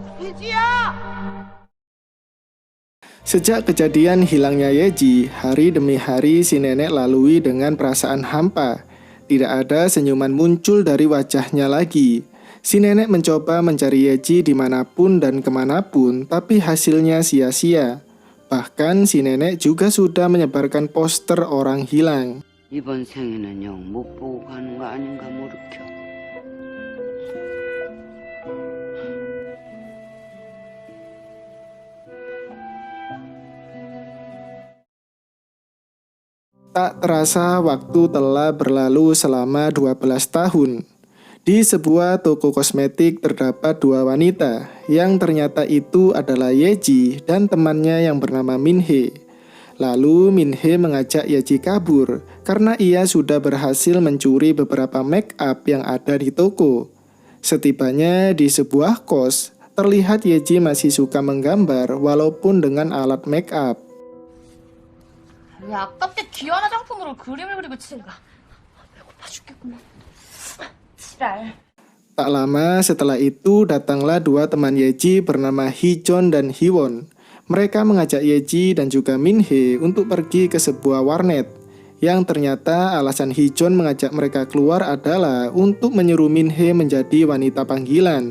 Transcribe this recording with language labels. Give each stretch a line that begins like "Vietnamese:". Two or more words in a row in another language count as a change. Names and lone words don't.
Indonesian: Sejak kejadian hilangnya Yeji, hari demi hari si nenek lalui dengan perasaan hampa. Tidak ada senyuman muncul dari wajahnya lagi. Si nenek mencoba mencari Yeji dimanapun dan kemanapun, tapi hasilnya sia-sia. Bahkan si nenek juga sudah menyebarkan poster orang hilang.
Korean: 이번 생에는 영 못 보고 가는 거 아닌가 모르켜.
Indonesian: Tak terasa waktu telah berlalu selama 12 tahun. Di sebuah toko kosmetik terdapat dua wanita yang ternyata itu adalah Yeji dan temannya yang bernama Minhe. Lalu Minhe mengajak Yeji kabur karena ia sudah berhasil mencuri beberapa
English: make up
Indonesian: yang ada di toko. Setibanya di sebuah kos, terlihat Yeji masih suka menggambar walaupun dengan alat
English: make up.
Korean: 왜 아깝게 귀한 화장품으로 그림을 그리고 치는가? 배고파 죽겠구만. 지랄.
Indonesian: Tak lama setelah itu datanglah dua teman Yeji bernama Hichon dan Hiwon. Mereka mengajak Yeji dan juga Minhe untuk pergi ke sebuah warnet. Yang ternyata alasan Hichon mengajak mereka keluar adalah untuk menyuruh Minhe menjadi wanita panggilan.